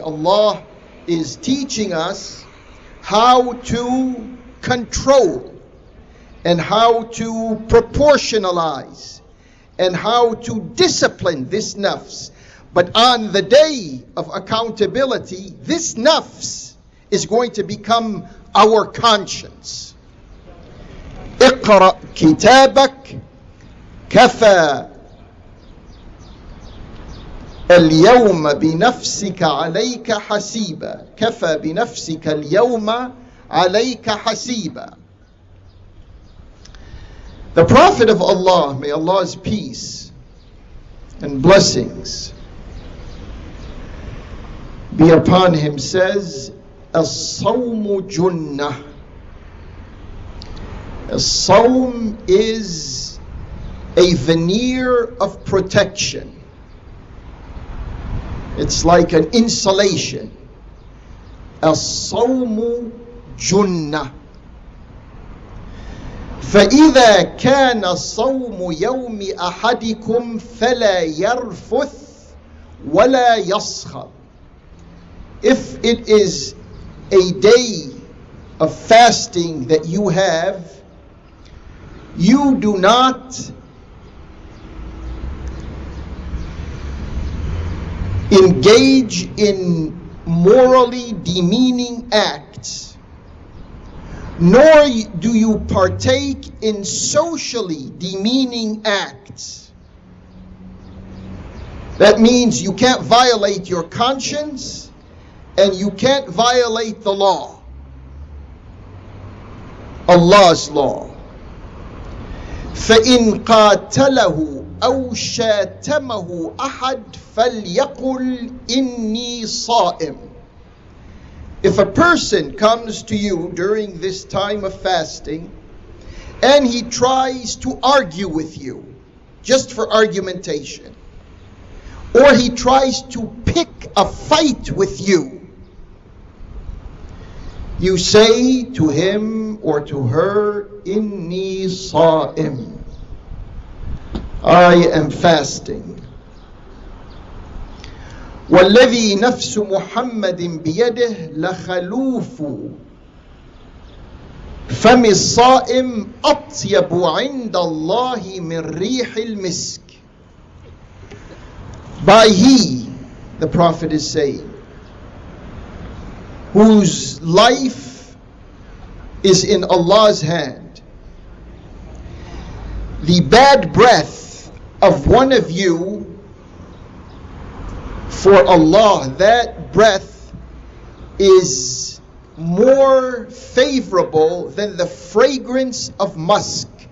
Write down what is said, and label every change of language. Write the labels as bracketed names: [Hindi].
[English] Allah is teaching us how to control and how to proportionalize and how to discipline this nafs. But on the day of accountability, this nafs is going to become our conscience. [Arabic] اقرأ كتابك كفى اليوم بنفسك عليك حسيبا. كفى بنفسك اليوم عليك حسيبا. [English] The Prophet of Allah, may Allah's peace and blessings be upon him, says, [Arabic] الصوم جنة. [English] As-sawm is a veneer of protection. It's like an insulation. [Arabic] الصوم جنة فإذا كان صوم يوم أحدكم فلا يرفث ولا يصخب. [English] If it is a day of fasting that you have, you do not engage in morally demeaning acts, nor do you partake in socially demeaning acts. That means you can't violate your conscience and you can't violate the law, Allah's law. [Arabic] فإن قاتله أو شاتمه أحد فليقل إني صائم. [English] If a person comes to you during this time of fasting and he tries to argue with you just for argumentation, or he tries to pick a fight with you, you say to him or to her, [Arabic] Inni Sa'im, [English] I am fasting. [Arabic] والذي نفس محمد بيده لخلوف فم الصائم أطيب عند الله من ريح المسك. [English] By he, the Prophet is saying, whose life is in Allah's hand, the bad breath of one of you for Allah, that breath is more favorable than the fragrance of musk.